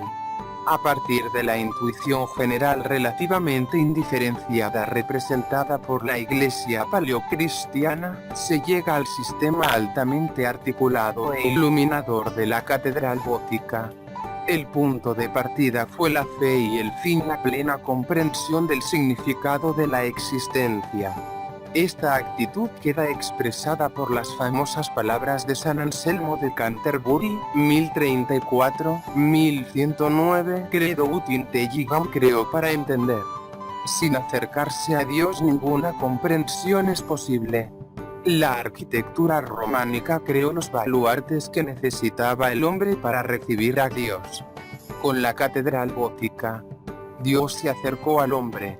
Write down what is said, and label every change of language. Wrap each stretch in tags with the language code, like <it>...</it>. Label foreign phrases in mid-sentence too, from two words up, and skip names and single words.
<es>A partir de la intuición general relativamente indiferenciada representada por la Iglesia paleocristiana, se llega al sistema altamente articulado e iluminador de la catedral gótica. El punto de partida fue la fe y el fin la plena comprensión del significado de la existencia. Esta actitud queda expresada por las famosas palabras de San Anselmo de Canterbury, 1034-1109,</es> <la>credo ut intelligam</la> <es>creo para entender. Sin acercarse a Dios ninguna comprensión es posible. La arquitectura románica creó los baluartes que necesitaba el hombre para recibir a Dios. Con la catedral gótica, Dios se acercó al hombre.</es>